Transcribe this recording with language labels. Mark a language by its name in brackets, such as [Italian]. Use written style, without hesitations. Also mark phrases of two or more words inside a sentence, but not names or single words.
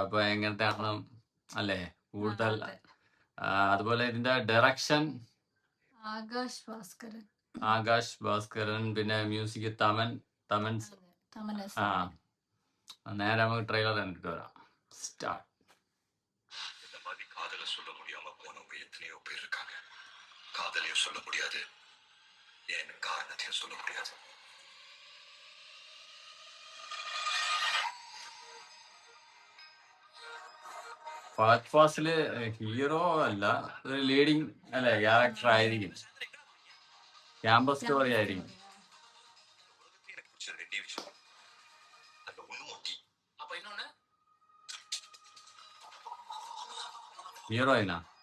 [Malayalam] അപ്പൊ എങ്ങനത്തെയാണ് അല്ലേ കൂടുതൽ. അതുപോലെ ഇതിന്റെ ഡയറക്ഷൻ ആകാശ് ഭാസ്കരൻ, പിന്നെ മ്യൂസിക് തമൻ. നേരെ നമുക്ക് ട്രെയിലർ കണ്ടിട്ട് വരാം. സ്റ്റാർട്ട്. [Tamil] காதலையும் சொல்ல முடியாது, என் காரணத்தையும் சொல்ல முடியாது. [Malayalam] ഫഹദ് ഫാസില് ഹീറോ അല്ല, ഒരു ലീഡിങ് അല്ലെ ക്യാരക്ടർ ആയിരിക്കും. ക്യാമ്പസ് സ്റ്റോറി ആയിരിക്കും. ഹീറോയിനാ